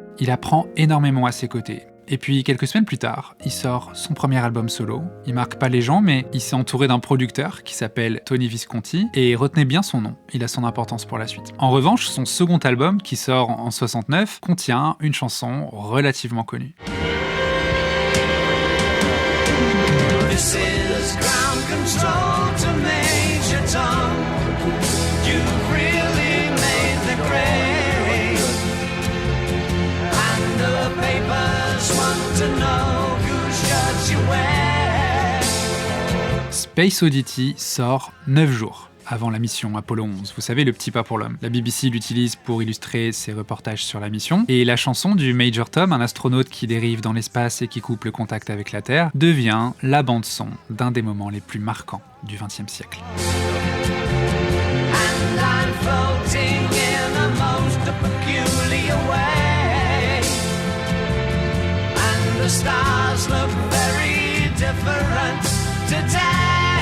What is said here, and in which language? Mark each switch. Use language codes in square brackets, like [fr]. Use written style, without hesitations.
[fr] Il apprend énormément à ses côtés. Et puis, quelques semaines plus tard, il sort son premier album solo. Il marque pas les gens, mais il s'est entouré d'un producteur qui s'appelle Tony Visconti, et retenez bien son nom, il a son importance pour la suite. En revanche, son second album, qui sort en 69, contient une chanson relativement connue. [en] This is ground control to Major Tom. You've really made the grade. And the papers want to know whose shirt you wear. [fr] Space Oddity sort 9 jours avant la mission Apollo 11. Vous savez, le petit pas pour l'homme. La BBC l'utilise pour illustrer ses reportages sur la mission. Et la chanson du Major Tom, un astronaute qui dérive dans l'espace et qui coupe le contact avec la Terre, devient la bande-son d'un des moments les plus marquants du XXe siècle. [en] And I'm floating in a most peculiar way. And the stars look very different today.